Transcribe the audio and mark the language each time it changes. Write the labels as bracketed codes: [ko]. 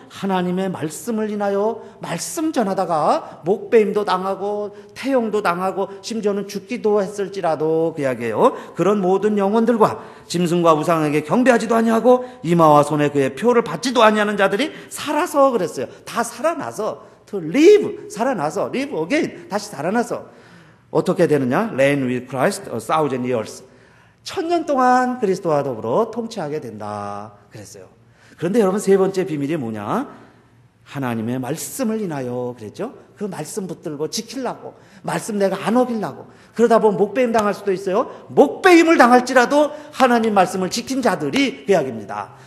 [ko] 하나님의 말씀을 인하여 말씀 전하다가 목배임도 당하고 태용도 당하고 심지어는 죽기도 했을지라도 그 이야기예요. 그런 모든 영혼들과 짐승과 우상에게 경배하지도 아니하고 이마와 손에 그의 표를 받지도 아니하는 자들이 살아서 그랬어요. 다 살아나서 [en] to live, [ko] 살아나서 [en] live again, [ko] 다시 살아나서 어떻게 되느냐? [en] Reign with Christ a thousand years. [ko] 1000년 동안 그리스도와 더불어 통치하게 된다 그랬어요. 그런데 여러분 세 번째 비밀이 뭐냐? 하나님의 말씀을 인하여 그랬죠? 그 말씀 붙들고 지키려고 말씀 내가 안 어기려고 그러다 보면 목배임 당할 수도 있어요. 목배임을 당할지라도 하나님 말씀을 지킨 자들이 배약입니다.